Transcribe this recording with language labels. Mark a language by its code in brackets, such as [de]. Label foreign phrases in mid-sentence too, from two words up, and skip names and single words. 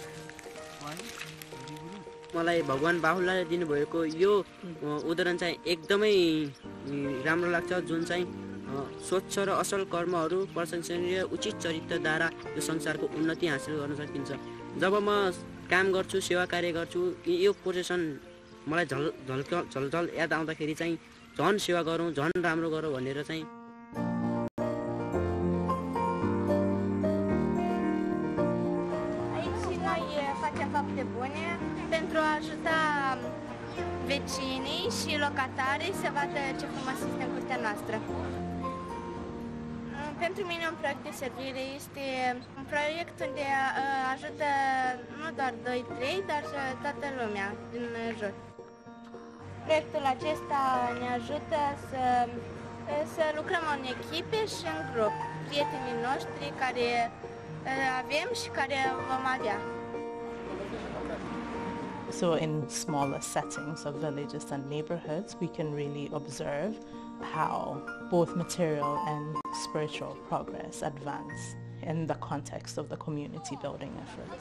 [ne] मलाई भगवान बाहुल्लाले दिनुभएको यो उदाहरण चाहिँ एकदमै राम्रो लाग्छ, जुन चाहिँ स्वच्छ र असल कर्महरू प्रशंसनीय उचित चरित्रद्वारा यो संसारको उन्नति हासिल गर्न सकिन्छ। जब म काम गर्छु, सेवा कार्य गर्छु, यो पोजिसन मलाई झलझल याद आउँदाखेरि चाहिँ झन् सेवा गरौँ, झन् राम्रो गरौँ भनेर चाहिँ [ro] fapte bune pentru a ajuta vecinii și locatarii să vadă ce frumos este în curtea noastră. Pentru mine un proiect de servire este un proiect unde ajută nu doar 2-3, dar toată lumea din jur. Proiectul acesta ne ajută să Să lucrăm în echipe și în grup, prietenii noștri care avem și care vom avea. [en] So in smaller settings of villages and neighborhoods, we can really observe how both material and spiritual progress advance in the context of the community building efforts.